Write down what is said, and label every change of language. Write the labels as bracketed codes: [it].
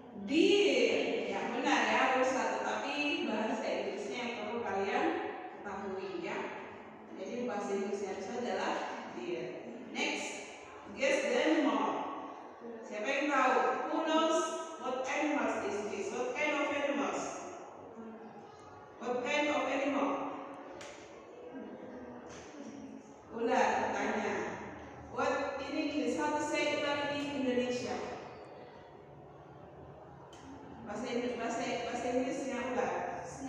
[id] Deer. Yang benar ya, rusa. Tetapi bahasa Inggrisnya yang perlu kalian ketahui ya. Jadi bahasa Inggrisnya rusa adalah deer. [en] Next. Guess the animal. [id] Siapa yang tahu? [en] Who knows what animals is this? What kind of animals? What kind of animal? [id] Ular tanya. [en] What in English? How to say ular in Indonesia? [id] Bahasa Inggrisnya ular.